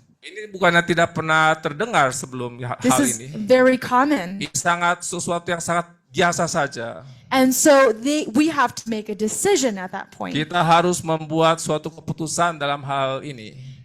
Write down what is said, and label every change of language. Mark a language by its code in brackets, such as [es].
[id] Ini bukannya tidak pernah terdengar sebelum [en] This [id] hal [en] is [id] ini. [en] very common. [id] Ini sangat sesuatu yang sangat biasa saja. [en] And so we have to make a decision at that point. [id] Kita harus membuat suatu keputusan dalam hal ini.